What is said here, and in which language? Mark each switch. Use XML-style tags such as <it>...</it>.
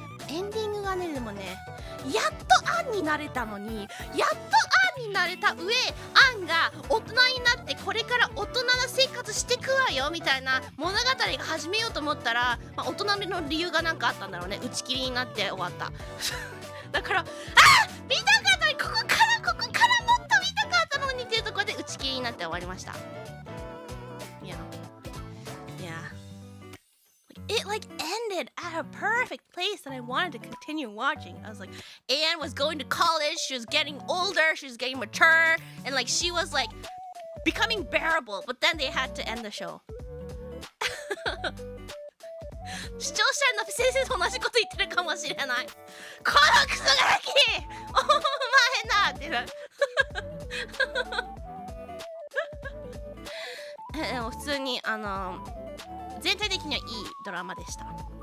<ja>エンディングがね、でもね、やっとアンになれたのに、やっとアンになれた上、アンが大人になってこれから大人な生活してくわよみたいな物語が始めようと思ったら、大人の理由がなんかあったんだろうね。打ち切りになって終わった。だから見たかったのにここからもっと見たかったのにっていうところで打ち切りになって終わりました。</ja> <en>It like ended at a perfect place that I wanted to continue watching. I was like, Anne was going to college, she was getting older, she was getting mature, and like she was like becoming bearable, but then they had to end the show.</en> <ja>視聴者の先生と同じこと言ってるかもしれない。このクソガキお前なってな。でも普通に全体的にはいいドラマでした。はい。</ja>